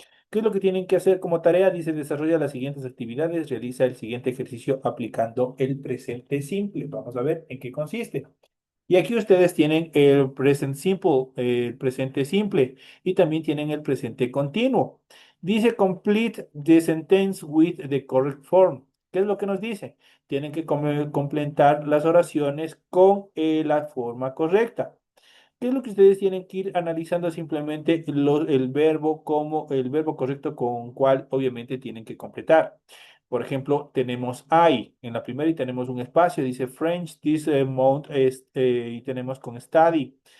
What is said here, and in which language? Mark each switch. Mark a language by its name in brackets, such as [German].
[Spanish] ¿Qué es lo que tienen que hacer como tarea? Dice, desarrolla las siguientes actividades, realiza el siguiente ejercicio aplicando el presente simple. Vamos a ver en qué consiste. Y aquí ustedes tienen el present simple, el presente simple, y también tienen el presente continuo. Dice, [English] complete the sentence with the correct form. [Spanish] ¿Qué es lo que nos dice? Tienen que completar las oraciones con la forma correcta. ¿Qué es lo que ustedes tienen que ir analizando simplemente el verbo como el verbo correcto con cual obviamente tienen que completar? Por ejemplo, tenemos I en la primera y tenemos un espacio, dice [English] French this month [Spanish] y tenemos con study.